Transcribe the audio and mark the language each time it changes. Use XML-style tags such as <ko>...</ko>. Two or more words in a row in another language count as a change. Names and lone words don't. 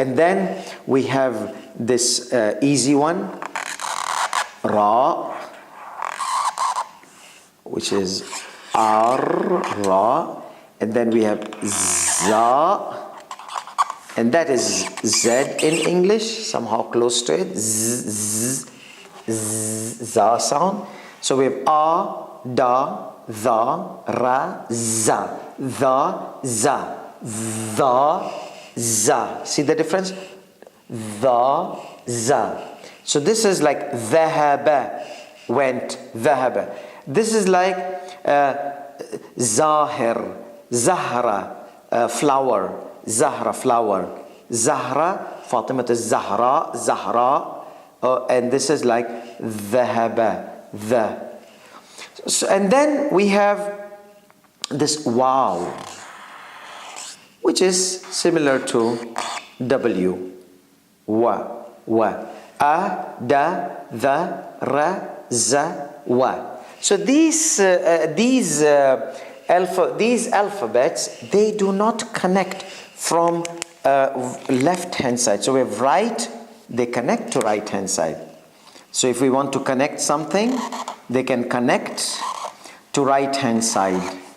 <en>And then we have this easy one, Ra, which is Ra. And then we have Za, and that is Z in English, somehow close to it. Za sound. So we have A, Da, Tha, Ra, Za. Tha, Za. Tha, Za. See the difference? Tha, Za. So this is like Dhahaba, went, Dhahaba. This is like Zahir, Zahra, flower, Zahra, flower. Zahra, Fatima is Zahra, Zahra. And this is like Dhahaba, the. So, and then we have this Wow, which is similar to W. Wa, wa. A, da, the, ra, za, wa. So these alphabets, they do not connect from left hand side. So we have right, they connect to right hand side. So if we want to connect something, they can connect to right hand side.</en>